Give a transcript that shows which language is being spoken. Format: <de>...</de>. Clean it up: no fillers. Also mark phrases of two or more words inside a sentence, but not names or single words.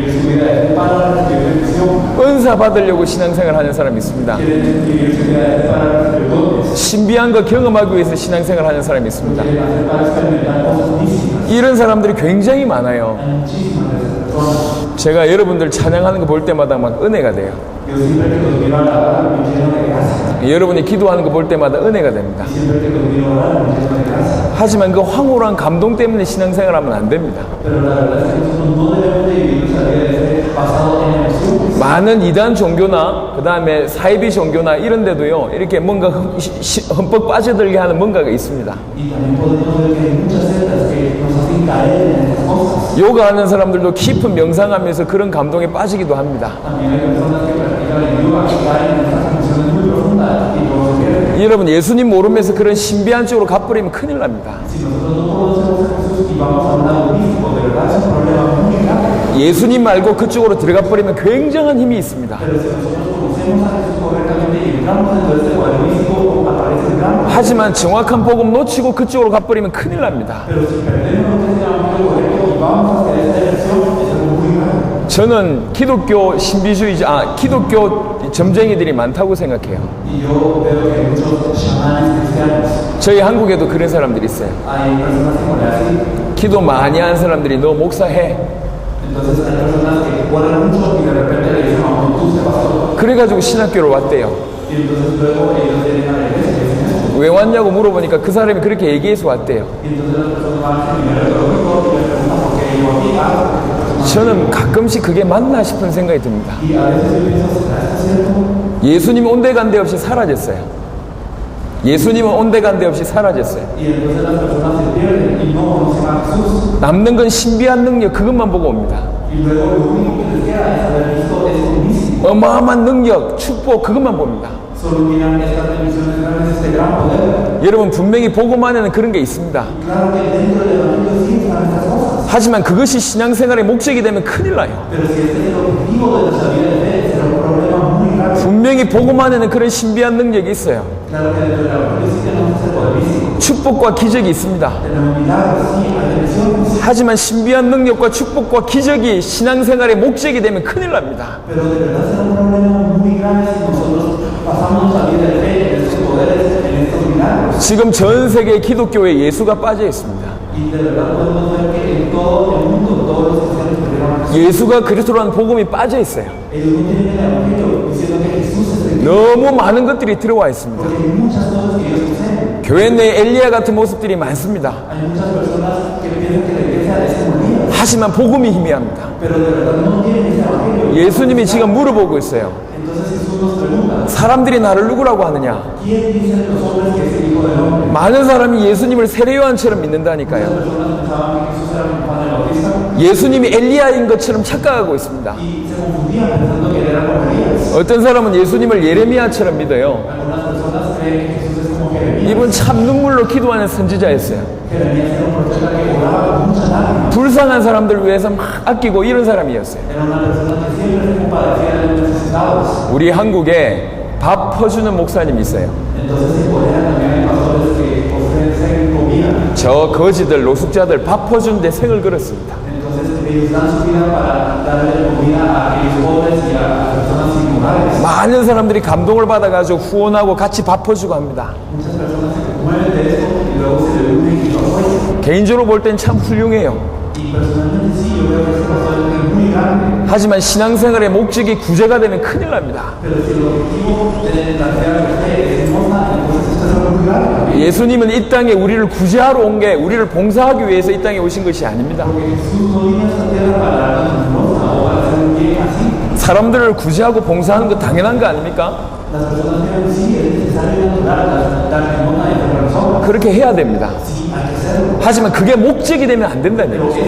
<ko>은사 받으려고 신앙생활 하는 사람이 있습니다. 신비한 거 경험하기 위해서 신앙생활 하는 사람이 있습니다. 이런 사람들이 굉장히 많아요. 제가 여러분들 찬양하는 거 볼 때마다 막 은혜가 돼요.</ko> <es>Yo siempre que los miro a la hora me lleno de gracia.</es> <ko>여러분이 기도하는 거 볼 때마다 은혜가 됩니다.</ko> <es>Y siempre que los miro a orar me lleno de gracia.</es> <ko>하지만 그 황홀한 감동 때문에 신앙생활 하면 안 됩니다.</ko> <es>Pero la verdad es que nosotros no debemos de vivir nuestra vida de fe basado en emociones.</es> <ko>많은 이단 종교나 그 다음에 사이비 종교나 이런 데도요 이렇게 뭔가 흠뻑 빠져들게 하는 뭔가가 있습니다.</ko> <es>Y también podemos ver que hay muchas sectas que nos hacen caer en estas cosas.</es> <ko>요가하는 사람들도 깊은 명상하면서 그런 감동에 빠지기도 합니다.</ko> <es>También hay personas que practican el yoga que caen en estas emociones muy profundas y no se pierden.</es> <ko>여러분 예수님 모르면서 그런 신비한 쪽으로 가버리면 큰일 납니다.</ko> <es>Si nosotros no conocemos a Jesús y vamos a un lado místico, de verdad es un problema muy grave.</es> <ko>예수님 말고 그쪽으로 들어가 버리면 굉장한 힘이 있습니다.</ko> <es>Pero si nosotros conocemos a Jesús correctamente y entramos dentro de este cuadro místico, aparece un gran.</es> <ko>하지만 정확한 복음 놓치고 그쪽으로 가버리면 큰일 납니다.</ko> <es>Pero si perdemos este evangelio correcto y vamos hacia esta dirección, es algo muy grave.</es> <ko>저는 기독교 신비주의자, 기독교 점쟁이들이 많다고 생각해요.</ko> <es>Y yo veo que hay muchos chamanes cristianos.</es> <ko>저희 한국에도 그런 사람들이 있어요.</ko> <es>Hay personas que ponen así.</es> <ko>기도 많이 하는 사람들이 너 목사해.</ko> <es>Entonces hay personas que oran mucho y de repente le dicen, no, tú sé pastor.</es> <ko>그래가지고 신학교로 왔대요.</ko> <es>Y entonces luego ellos vienen a la iglesia y dicen eso.</es> <ko>왜 왔냐고 물어보니까 그 사람이 그렇게 얘기해서 왔대요.</ko> <es>Y entonces las personas van al seminario teológico y le preguntan por qué yo aquí hago.</es> <ko>저는 가끔씩 그게 맞나 싶은 생각이 듭니다.</ko> <es>Y a veces yo pienso, ¿será esto cierto?</es> <ko>예수님은 온데간데 없이 사라졌어요. 예수님은 온데간데 없이 사라졌어요.</ko> <es>Y entonces las personas se pierden y no conocen a Jesús.</es> <ko>남는 건 신비한 능력 그것만 보고 옵니다.</ko> <es>Y luego lo único que les queda es haber visto esto místico.</es> <ko>어마어마한 능력, 축복 그것만 봅니다.</ko> <es>Solo miran estas bendiciones grandes, este gran poder.</es> <ko>여러분 분명히 복음 안에는 그런 게 있습니다.</ko> <es>Claro que dentro del evangelio sí están estas cosas.</es> <ko>하지만 그것이 신앙생활의 목적이 되면 큰일 나요.</ko> <es>Pero si este es el objetivo de nuestra vida de fe, será un problema muy grave.</es> <ko>분명히 복음 안에는 그런 신비한 능력이 있어요.</ko> <es>Claro que dentro del evangelio sí tenemos ese poder místico.</es> <ko>축복과 기적이 있습니다.</ko> <es>Tenemos milagros, sí, hay bendiciones.</es> <ko>하지만 신비한 능력과 축복과 기적이 신앙생활의 목적이 되면 큰일 납니다.</ko> <es>Pero de verdad será un problema muy grave si nosotros pasamos nuestra vida de fe en estos poderes, en estos milagros.</es> <ko>지금 전 세계 기독교에 예수가 빠져 있습니다.</ko> <es>Y de verdad podemos ver que en todo el mundo, todos los cristianos perdieron a Jesús.</es> <ko>예수가 그리스도라는 복음이 빠져 있어요.</ko> <es>Ellos no tienen el evangelio diciendo que Jesús es el Cristo.</es> <ko>너무 많은 것들이 들어와 있습니다.</ko> <es>Porque hay muchas cosas que ellos poseen.</es> <ko>교회 내에 엘리야 같은 모습들이 많습니다.</ko> <es>Hay muchas personas que piensan que la iglesia es como Elías.</es> <ko>하지만 복음이 희미합니다.</ko> <es>Pero de verdad no tienen ese evangelio.</es> <ko>예수님이 지금 물어보고 있어요.</ko> <es>Entonces Jesús nos pregunta,</es> <ko>사람들이 나를 누구라고 하느냐?</ko> <es>¿quién dicen los hombres que es el Hijo del Hombre?</es> <ko>많은 사람이 예수님을 세례요한처럼</ko> <es>Las</es> <ko>믿는다니까요.</ko> <es>personas pensaban que Jesús era como Juan el Bautista</es> <ko>예수님이 엘리야인 것처럼 착각하고 있습니다.</ko> <es>y se confundían pensando que él era como Elías.</es> <ko>어떤 사람은 예수님을 예레미야처럼 믿어요.</ko> <es>Algunas personas creen que Jesús es como Jeremías.</es> <ko>이분 참 눈물로 기도하는 선지자였어요.</ko> <es>Jeremías era un profeta que oraba con muchas lágrimas.</es> <ko>불쌍한 사람들을 위해서 막 아끼고 이런 사람이었어요.</ko> <es>Era una persona que siempre se compadecía de los necesitados.</es> <ko>우리 한국에 밥 퍼주는 목사님이 있어요.</ko> <es>Entonces en Corea también hay pastores que ofrecen comida.</es> <ko>저 거지들, 노숙자들 밥 퍼주는데 생을 걸었습니다.</ko> <es>Entonces ellos dan su vida para darle comida a aquellos pobres y a personas sin hogares.</es> <ko>많은 사람들이 감동을 받아가지고 후원하고 같이 밥 퍼주고 합니다.</ko> <es>Muchas personas se conmueven de esto y luego se le unen y lo apoyan.</es> <ko>개인적으로 볼 땐 참 훌륭해요.</ko> <es>Y personalmente sí, yo veo que este pastor es muy grande.</es> <ko>하지만 신앙생활의 목적이 구제가 되면 큰일 납니다.</ko> <es>Pero si el objetivo de la fe es limosna, entonces esto es algo muy grave.</es> <ko>예수님은 이 땅에 우리를 구제하러 온 게 우리를 봉사하기 위해서 이 땅에 오신 것이 아닙니다.</ko> <es>Porque Jesús no vino a esta tierra para darnos limosna o para hacer un bien así.</es> <ko>사람들을 구제하고 봉사하는 거 당연한 거 아닙니까?</ko> <es>Las personas creen sí, es necesario dar limosna y hacer las obras.</es> <ko>그렇게 해야 됩니다.</ko> <es>Sí, hay que hacerlo.</es> <ko>하지만 그게 목적이 되면 안 된다는</ko> <es>Pero</es> <ko>거죠.</ko>